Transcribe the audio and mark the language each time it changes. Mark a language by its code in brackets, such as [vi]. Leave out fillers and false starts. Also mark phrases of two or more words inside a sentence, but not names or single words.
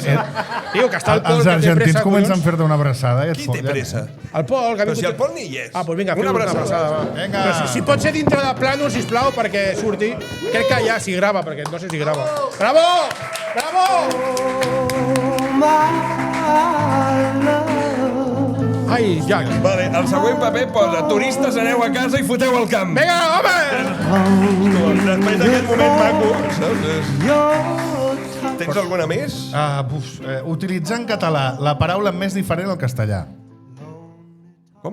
[ca] Diu que està el Pol, els que té argentins pressa, comencen a collons. fer-te una abraçada i et Qui té follen, pressa? El Pol, que ha Però vingut... si el Pol ni hi és. Ah, doncs vinga, Una fem una abraçada. abraçada. Va. Vinga. Però si pot ser dintre de plànol, sisplau, perquè surti. Crec que ja s'hi grava, perquè no sé si grava. Bravo! Bravo! [en] My love. [ca] Jack. Vale, el següent paper posa turistes aneu a casa i foteu al camp. Vinga, home! Després d'aquest moment maco, saps? Tens alguna més? Utilitzar en català la paraula més diferent al castellà. Com?